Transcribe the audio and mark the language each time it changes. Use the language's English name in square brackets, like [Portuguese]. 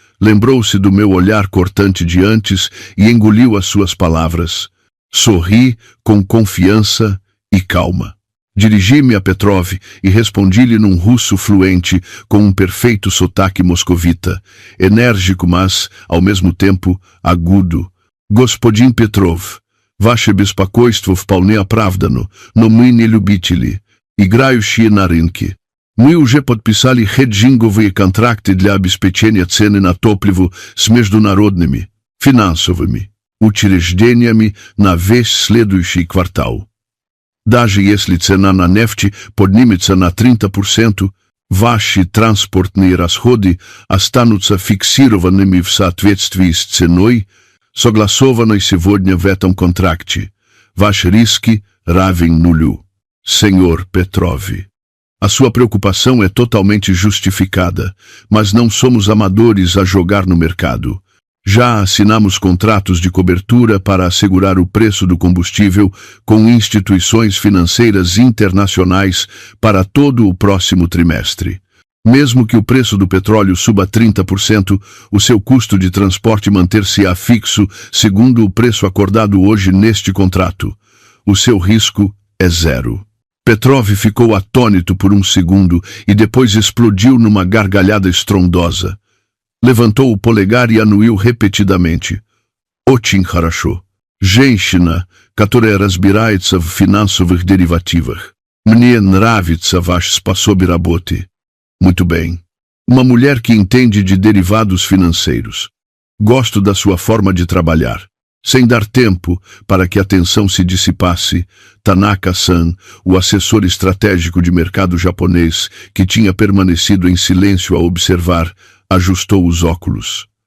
[Portuguese] Lembrou-se do meu olhar cortante de antes e engoliu as suas palavras. Sorri com confiança e calma. Dirigi-me a Petrov e respondi-lhe num russo fluente, com um perfeito sotaque moscovita, enérgico, mas, ao mesmo tempo, agudo. [Russian] Господин Petrov, ваше беспокойство вполне оправдано, но мы не любители, играющие на рынке. Мы уже подписали хеджинговые контракты для обеспечения цены на топливо с международными, финансовыми учреждениями на весь следующий квартал. Даже если цена на нефть поднимется на 30%, ваши транспортные расходы останутся фиксированными в соответствии с ценой, согласованной сегодня в этом контракте. Ваши риски равен нулю. [Portuguese] Senhor Petrov. A sua preocupação é totalmente justificada, mas não somos amadores a jogar no mercado. Já assinamos contratos de cobertura para assegurar o preço do combustível com instituições financeiras internacionais para todo o próximo trimestre. Mesmo que o preço do petróleo suba 30%, o seu custo de transporte manter-se-á fixo segundo o preço acordado hoje neste contrato. O seu risco é zero. Petrov ficou atônito por um segundo e depois explodiu numa gargalhada estrondosa. Levantou o polegar e anuiu repetidamente. [Russian] Очень хорошо. Женщина, которая разбирается в финансовых деривативах. Мне нравится ваш способ работы. [Portuguese] Muito bem. Uma mulher que entende de derivados financeiros. Gosto da sua forma de trabalhar. Sem dar tempo para que a tensão se dissipasse, Tanaka-san, o assessor estratégico de mercado japonês, que tinha permanecido em silêncio a observar, ajustou os óculos.